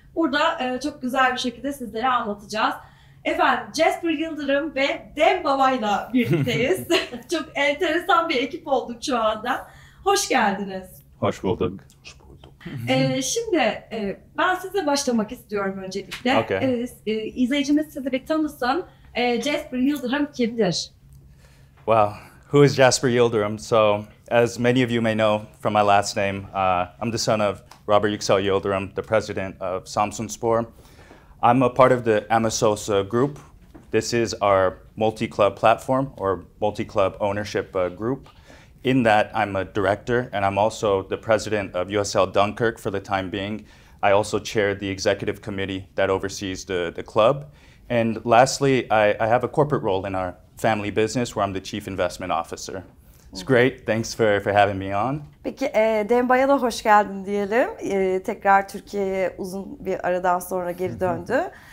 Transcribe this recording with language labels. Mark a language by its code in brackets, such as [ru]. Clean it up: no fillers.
[tr] Burada çok güzel bir şekilde sizlere anlatacağız. Efendim Jasper Yıldırım ve Demba Ba'yla birlikteyiz. Çok enteresan bir ekip olduk şu anda. Hoş geldiniz. Hoş bulduk. Hoş bulduk. Şimdi ben size başlamak istiyorum öncelikle. [en] Okay. [tr] İzleyicimiz sizi bir tanısın. Jasper Yıldırım kimdir? [en] Well, who is Jasper Yıldırım? So, as many of you may know from my last name, I'm the son of Robert Yıldırım, the president of Samsunspor. I'm a part of the Amisos group. This is our multi-club platform or multi-club ownership group. In that, I'm a director and I'm also the president of USL Dunkirk for the time being. I also chair the executive committee that oversees the club. And lastly, I have a corporate role in our family business where I'm the chief investment officer. It's great. Thanks for having me on. [tr] Peki Demba'ya da hoş geldin diyelim. Tekrar Türkiye'ye uzun bir aradan sonra geri döndü.